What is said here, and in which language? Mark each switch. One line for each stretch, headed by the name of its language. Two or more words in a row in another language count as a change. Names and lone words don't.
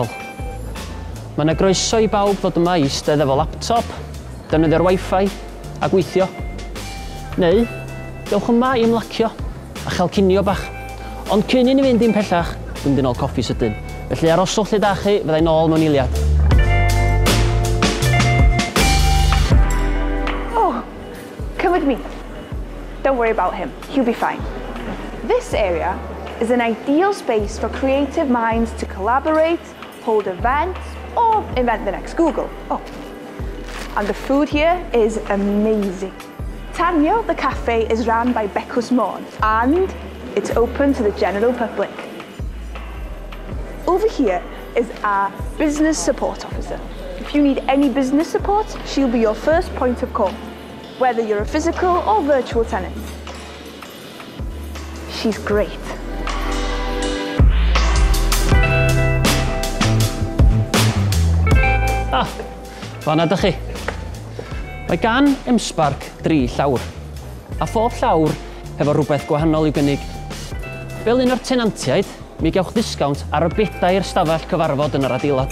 Welsh: Mae yna groeso i bawb fod yma i eistedd efo laptop, defnyddio'r Wi-Fi a gweithio. Neu, dewch yma i ymlacio a chael cinio bach. Ond cyn i ni fynd i'n pellach, dwi'n mynd i nôl coffi sydyn. Felly aroswch lle da chi, fyddai nôl mewn eiliad.
English: Oh, come with me. Don't worry about him, he'll be fine. This area is an ideal space for creative minds to collaborate, hold events, or invent the next Google. Oh, and the food here is amazing. Tanio, the cafe, is run by Becws Morn, and it's open to the general public. Over here is our business support officer. If you need any business support, she'll be your first point of call, whether you're a physical or virtual tenant. She's great.
Welsh: Fanna dych chi. Mae gan M-Sparc 3 llawr, a phob llawr hefo rhywbeth gwahanol i'w gynnig. Fel un o'r tenantiaid, mi gewch ddisgawnt ar y bedair stafell cyfarfod yn yr adeilad.